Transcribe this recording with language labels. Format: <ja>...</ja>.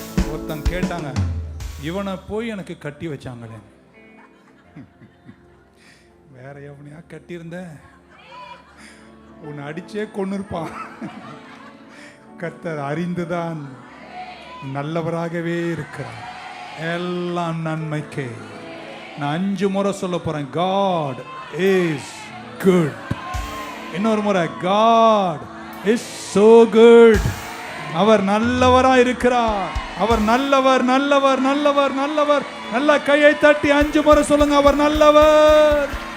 <ta>ஒருத்தன் கேட்டாங்க, இவனை போய் எனக்கு கட்டி வச்சாங்களே, வேற எவனையா கட்டியிருந்த உன்னை அடிச்சே கொண்டு இருப்பான். கர்த்தர் அறிந்துதான் நல்லவராகவே இருக்கிறார், எல்லாம் நன்மைக்கே. நான் 5 முறை சொல்ல போறேன்,</ta> <en>God is good.</en> <ta>இன்னொரு முறை,</ta> <en>God is so good.</en> <ta>அவர் நல்லவரா இருக்கிறார், அவர் நல்லவர் நல்லவர் நல்லவர் நல்லவர். நல்ல கையை தட்டி 5 முறை சொல்லுங்க, அவர் நல்லவர்.</ta>